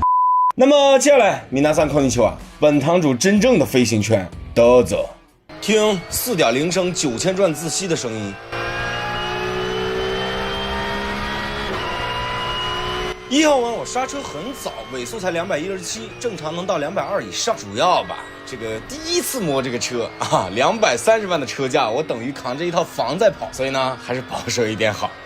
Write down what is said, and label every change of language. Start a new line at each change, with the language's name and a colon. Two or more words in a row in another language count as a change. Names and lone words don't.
Chinese: 那么接下来，
Japanese: 皆さんこんにちは，
Chinese: 本堂主真正的飞行圈，どうぞ。听4.0升9000转自吸的声音。1号弯我刹车很早，尾速才217，正常能到220以上。主要吧，这个第一次摸这个车啊，230万的车价，我等于扛着一套房在跑，所以呢，还是保守一点好。